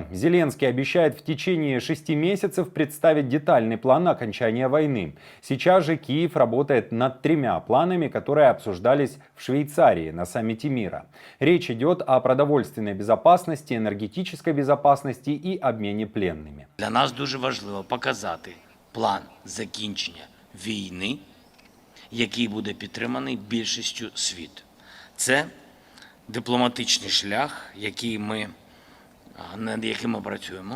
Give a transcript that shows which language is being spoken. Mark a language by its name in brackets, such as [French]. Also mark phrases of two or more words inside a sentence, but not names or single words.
[Russian] Зеленский обещает в течение 6 месяцев представить детальный план окончания войны. Сейчас же Киев работает над 3 планами, которые обсуждались в Швейцарии на саммите мира. Речь идет о продовольственной безопасности, енергетичній безопасности [Ukrainian] і обміні пленними. Для нас дуже важливо показати план закінчення війни, який буде підтриманий більшістю світу. Це дипломатичний шлях, над яким ми працюємо.